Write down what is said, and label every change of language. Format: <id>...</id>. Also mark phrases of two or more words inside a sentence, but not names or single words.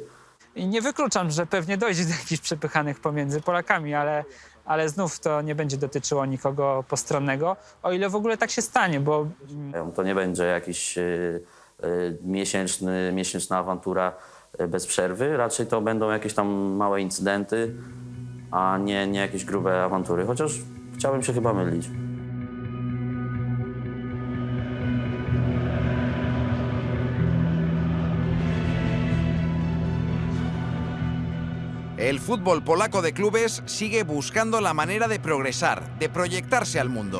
<pl>I nie wykluczam, że pewnie dojdzie do jakichś przepychanych pomiędzy Polakami, ale znów to nie będzie dotyczyło nikogo postronnego, o ile w ogóle tak się stanie, bo... To nie będzie jakiś miesięczna awantura bez przerwy, raczej to będą jakieś tam małe incydenty, a nie jakieś grube awantury, chociaż chciałbym się chyba mylić.</pl> <es>El fútbol polaco de clubes sigue buscando la manera de progresar, de proyectarse al mundo.</es>